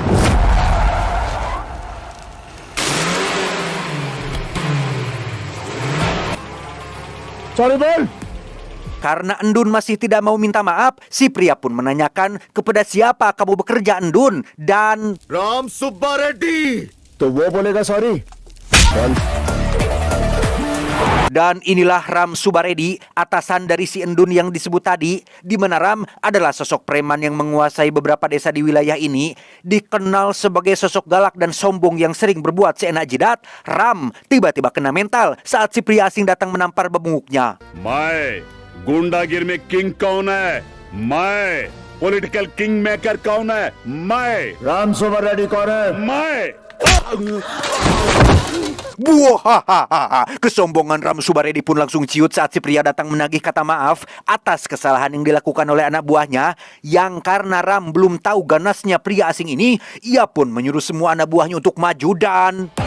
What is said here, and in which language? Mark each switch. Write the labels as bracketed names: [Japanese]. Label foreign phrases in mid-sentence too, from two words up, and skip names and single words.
[Hindi] सॉरी बोल। [Indonesian] Karena Endun masih tidak mau minta maaf, si pria pun menanyakan kepada siapa kamu bekerja Endun, dan... [Hindi] राम सुब्बा रेड्डी। तो वो बोलेगा सॉरी। [Indonesian] Dan inilah Ram Subaredi, atasan dari si Endun yang disebut tadi, di mana Ram adalah sosok preman yang menguasai beberapa desa di wilayah ini. Dikenal sebagai sosok galak dan sombong yang sering berbuat seenak jidat, Ram tiba-tiba kena mental saat si pria asing datang menampar bebunguknya. [Hindi] मैं गुंडागिर में किंग कौन है? मैं [English] political king maker [Hindi] कौन है? मैं राम सुबर रेड्डी कौन है? मैं [Indonesian] Buahahaha, kesombongan Ram Subaredi pun langsung ciut saat si pria datang menagih kata maaf atas kesalahan yang dilakukan oleh anak buahnya, yang karena Ram belum tahu ganasnya pria asing ini, ia pun menyuruh semua anak buahnya untuk maju dan...